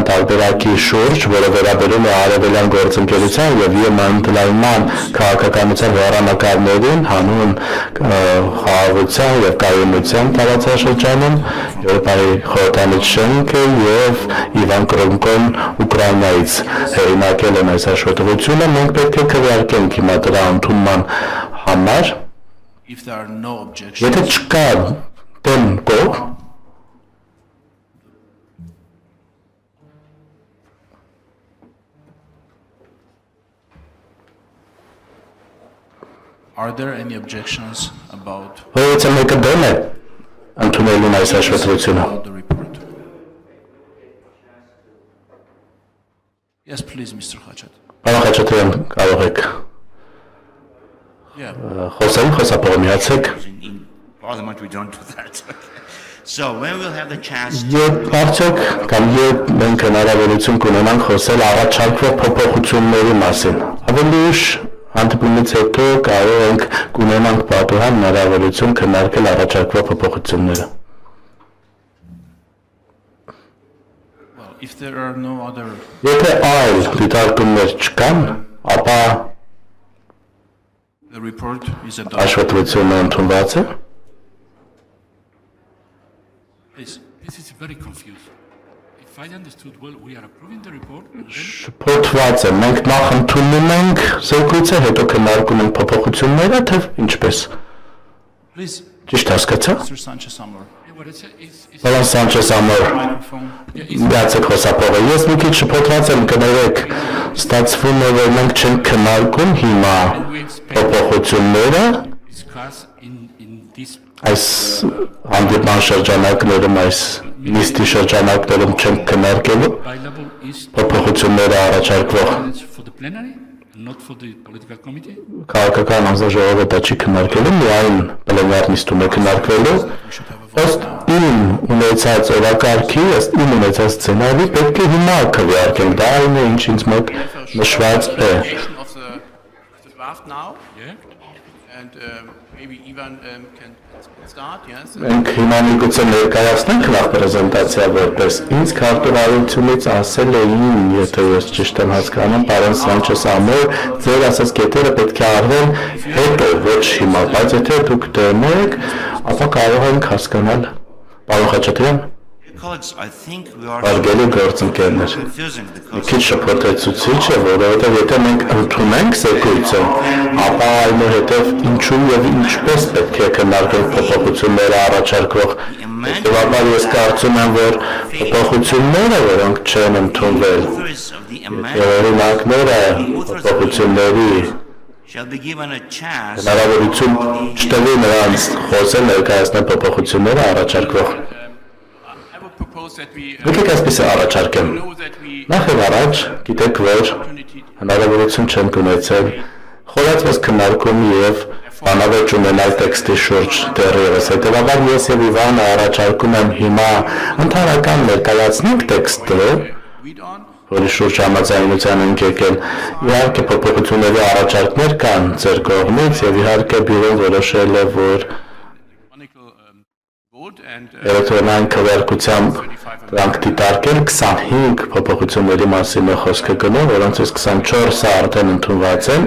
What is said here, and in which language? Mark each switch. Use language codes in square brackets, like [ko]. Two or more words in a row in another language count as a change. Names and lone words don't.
[hy] տարբերակի շուրջ, որը վերաբերում է արևելյան գործընկերության եւ ԵՄ ընդլայնման քաղաքականության հեռանկարներին, հանուն խաղաղության եւ կայունության տարածաշրջանում, Եվրոպայի խորհրդանիշ շենքը եւ Իվան Կրոնկոն Ուկրաինայից հեղինակել են այս հաշվետվությունը, մենք պետք է քվեարկենք հիմա դրա ընդունման համար։ Եթե չկա դեմ կողմ, [en] Are there any objections about [hy] Որովհետեւ մեկը դեմ է ընդունելուն այս հաշվետվությունը։ [en] the report? Yes, please, Mr. Khachat. [hy] Պարոն Խաչատրյան, կարող եք խոսել, խոսափողը միացեք։ [en] In Parliament, we don't do that. So when we'll have the chance [hy] Երբ արդյոք կամ երբ մենք հնարավորություն կունենանք խոսել առաջարկվող փոփոխությունների մասին, ավելի ուշ հանդիպումից հետո կարող ենք կունենանք պատուհան հնարավորություն քննարկել առաջարկվող փոփոխությունները։ [en] Well, if there are no other [hy] Եթե այլ դիտարկումներ չկան, ապա [en] the report is adopted. [hy] հաշվետվությունը ընդունված է։ [en] Please. This is very confusing. If I understood well, we are approving the report. [hy] Շփոթված է, մենք նախ ընդունում ենք զեկույցը, հետո քննարկում ենք փոփոխությունները, թե ինչպես։ [en] Please, [hy] Ճիշտ հասկացա։ [en] Mr. Sanchez Amor. [hy] Պարոն Սանչես Ամոր, [en] Microphone. [hy] միացեք խոսափողը։ Ես մի քիչ շփոթված եմ, կներեք, ստացվում է, որ մենք չենք քննարկում հիմա փոփոխությունները, [en] Discuss in this [hy] այս հանդիպման շրջանակներում, այս նիստի շրջանակներում չենք քննարկելու [en] bilateral is [hy] փոփոխությունները առաջարկվող [en] for the plenary, not for the political committee. [hy] քաղաքական հանձնաժողովը դա չի քննարկելու, միայն պլենար նիստում է քննարկվելու։ Ըստ իմ ունեցած օրակարգի, ըստ իմ ունեցած սցենարի պետք է հիմա քվեարկենք, դա այն է, ինչ ինձ մոտ նշված է։ [en] Of the draft now, and maybe Ivan can start. Yes. [hy] Մենք հիմա միգուցե ներկայացնենք նախ պրեզենտացիա որպես ինձ քարտուղարությունից ասել էին, եթե ես ճիշտ եմ հասկանում, պարոն Սանչես Ամոր, ձեր ասած կետերը պետք է արվեն հետո, ոչ հիմա, բայց եթե դուք դեմ եք, ապա կարող ենք հասկանալ։ Պարոն Խաչատրյան, [en] colleagues, I think we are [hy] հարգելի գործընկերներ, [en] confusing [hy] մի [en] because [hy] քիչ շփոթեցուցիչ է, որովհետև եթե մենք ընդունենք զեկույցը, ապա այնուհետև ինչու եւ ինչպես պետք է քննարկենք փոփոխությունները առաջարկվող։ Հետևաբար ես կարծում եմ, որ փոփոխությունները, որոնք չեն ընդունվել, [en] authors of the amendment [hy] օրինակները փոփոխությունների [en] shall be given a chance [hy] հնարավորություն չտվի նրանց խոսել ներկայացնել փոփոխությունները առաջարկվող։ [en] I would propose that we [hy] Եկեք այսպես առաջարկեմ։ [en] know that we [hy] Նախ եւ առաջ գիտեք, որ հնարավորություն չեն ունեցել խորացված քննարկում եւ բանավեճ ունենալ տեքստի շուրջ դեռևս։ Հետևաբար ես եւ Իվանը առաջարկում եմ հիմա ընդհանրական ներկայացնենք տեքստը, [en] read on. [hy] որի շուրջ համաձայնության ենք եկել։ Իհարկե փոփոխությունների առաջարկներ կան ձեր կողմից եւ իհարկե բյուրոն որոշել է, որ [en] Vote and [hy] էլեկտրոնային քվեարկությամբ դրանք դիտարկել 25 փոփոխությունների մասին է խոսքը գնում, որոնցից 24-ը արդեն ընդունված են։